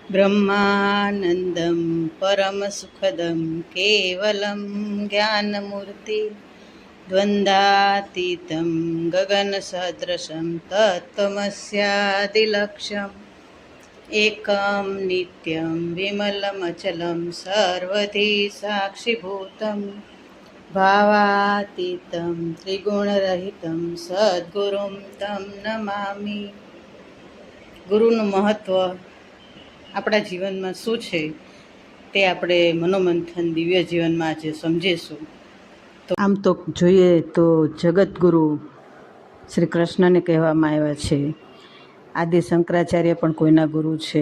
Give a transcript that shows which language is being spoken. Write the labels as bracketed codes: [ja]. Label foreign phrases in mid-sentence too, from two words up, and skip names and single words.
[sa] ब्रह्मानन्दं परमसुखदं केवलं ज्ञानमूर्ति द्वन्द्वातीतं गगनसदृशं तत्त्वमस्यादिलक्ष्यम् एकं नित्यं विमलमचलं सर्वधी साक्षिभूतं भावातीतं त्रिगुणरहितं सद्गुरुं तं नमामि। [gu] ગુરુનું મહત્ત્વ આપણા જીવનમાં શું છે તે આપણે મનોમંથન દિવ્ય જીવનમાં આજે સમજીશું. તો આમ તો જોઈએ તો જગતગુરુ શ્રી કૃષ્ણને કહેવામાં આવ્યા છે. આદિ શંકરાચાર્ય પણ કોઈના ગુરુ છે.